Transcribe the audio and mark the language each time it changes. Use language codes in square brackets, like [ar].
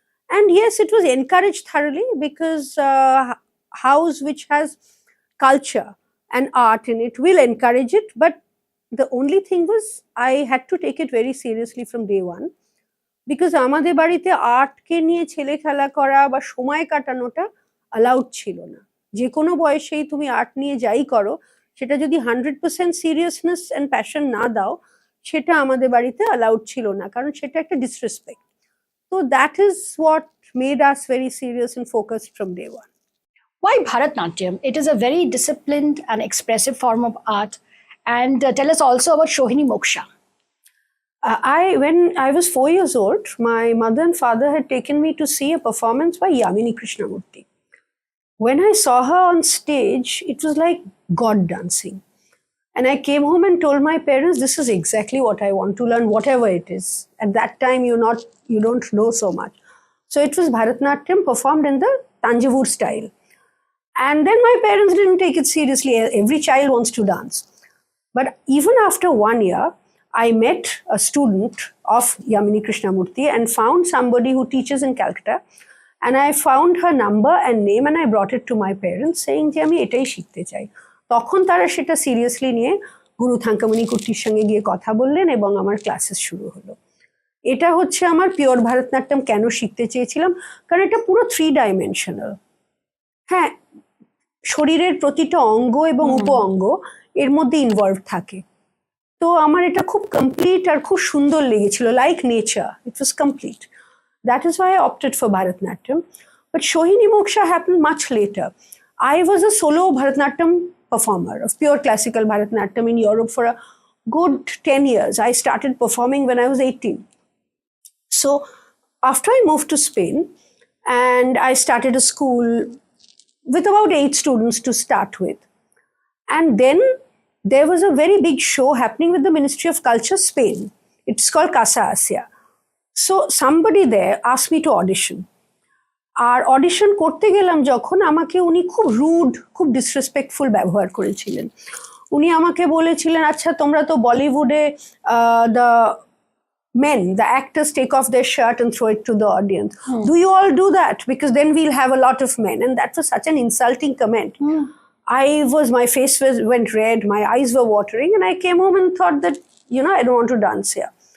[en] And yes, it was encouraged thoroughly, because house which has culture and art in it will encourage it. But the only thing was I had to take it very seriously from day one, because [bn] আমাদের বাড়িতে আর্টকে নিয়ে ছেলে খেলা করা বা সময় কাটানোটা allowed ছিল না। যে কোনো বয়সেই তুমি আর্ট নিয়ে যাই করো, সেটা যদি 100% [en] seriousness and passion [bn] না দাও, সেটা আমাদের বাড়িতে অ্যালাউড ছিল না, কারণ সেটা একটা ডিসরেসপেক্ট। [en] তো that is what made us very serious and focused from day one. Why Bharatanatyam? It is a very disciplined and expressive form of art. And tell us also about Sohini Moksha. When I was 4 years old, my mother and father had taken me to see a performance by Yamini Krishnamurti. When I saw her on stage, it was like God dancing. And I came home and told my parents, this is exactly what I want to learn, whatever it is. At that time, you don't know so much. So it was Bharatanatyam performed in the Tanjavur style. And then my parents didn't take it seriously. Every child wants to dance. But even after 1 year, I met a student of Yamini Krishnamurti and found somebody who teaches in Calcutta. And I found her number and name, and I brought it to my parents saying [bn] যে আমি এটাই শিখতে চাই। তখন তারা সেটা seriously নিয়ে গুরু থাঙ্কামণি কুট্টির সঙ্গে গিয়ে কথা বললেন এবং আমার ক্লাসেস শুরু হলো। এটা হচ্ছে আমার পিওর ভারতনাট্যম কেন শিখতে চেয়েছিলাম, কারণ এটা পুরো 3 ডাইমেনশনাল। হ্যাঁ, শরীরের প্রতিটা অঙ্গ এবং উপ অঙ্গ এর মধ্যে ইনভলভ থাকে। তো আমার এটা খুব কমপ্লিট আর খুব সুন্দর লেগেছিল, [en] Like nature, it was complete. That is why I opted for Bharatanatyam. But Sohini Moksha happened much later. I was a solo Bharatanatyam performer of pure classical Bharatanatyam in Europe for a good 10 years. I started performing when I was 18. So after I moved to Spain and I started a school with about 8 students to start with. And then there was a very big show happening with the Ministry of Culture, Spain. It's called Casa Asia. So somebody there asked me to audition. [bn] আর audition করতে গেলাম যখন, আমাকে উনি খুব rude, খুব disrespectful ব্যবহার করেছিলেন। উনি আমাকে বলেছিলেন, আচ্ছা তোমরা তো বলিউডে the [en] men, the actors take off their shirt and throw it to the audience. Do you all do that? Because then we'll have a lot of men. And that was such an insulting comment. My face went red, my eyes were watering, and I came home and thought that, I don't want to dance here.